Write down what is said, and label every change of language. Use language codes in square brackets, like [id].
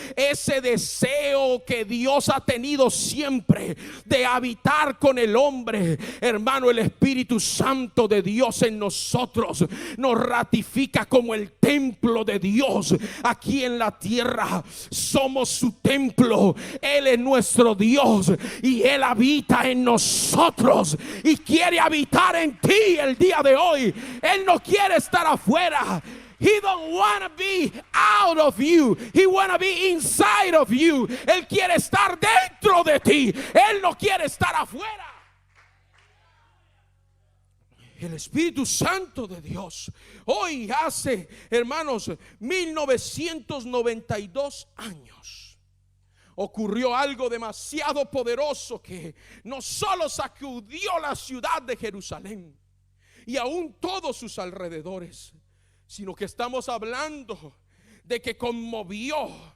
[es] Ese deseo que Dios ha tenido siempre de habitar con el hombre, hermano, el Espíritu Santo de Dios en nosotros nos ratifica como el templo de Dios aquí en la tierra. Somos su templo. Él es nuestro Dios y Él habita en nosotros y quiere habitar en ti el día de hoy. Él no quiere estar afuera. [en] He don't want to be out of you. He want to be inside of you. [es] Él quiere estar dentro de ti. Él no quiere estar afuera. El Espíritu Santo de Dios hoy hace, hermanos, 1992 años ocurrió algo demasiado poderoso que no solo sacudió la ciudad de Jerusalén y aún todos sus alrededores, sino que estamos hablando de que conmovió